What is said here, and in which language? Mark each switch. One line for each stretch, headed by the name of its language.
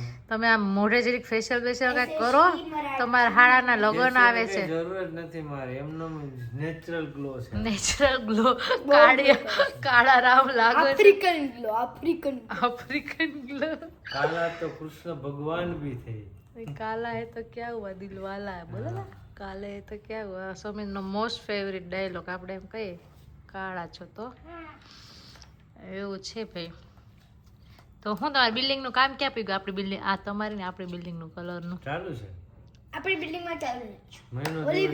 Gujarati: તમે આમ મોઢે જરીક ફેશિયલ બેશિયલ કાંઈક કરો તમારા હાડાના લગન આવે છે. જરૂર જ નથી મારે, એમનો નેચરલ ગ્લો છે. Natural glow. કાળા રામ લાગો છો. African glow, African
English: African glow.
Hindi: કાલા તો કૃષ્ણ ભગવાન भी थे. काला है तो क्या हुआ दिल वाला है बोलो ना. काले है तो क्या हुआ.
Gujarati: સમીર નો મોસ્ટ ફેવરિટ ડાયલોગ આપણે એમ કહીએ કાળા છો તો એવું છે ભાઈ. તો હું તમારી બિલ્ડિંગ નું કામ ક્યાં પી ગયું. આપણી બિલ્ડિંગ આ તમારી ને આપણી બિલ્ડિંગ નું કલર નું ચાલુ છે, આપણી બિલ્ડિંગમાં ચાલુ છે. મહિનો ઓલી દિવસ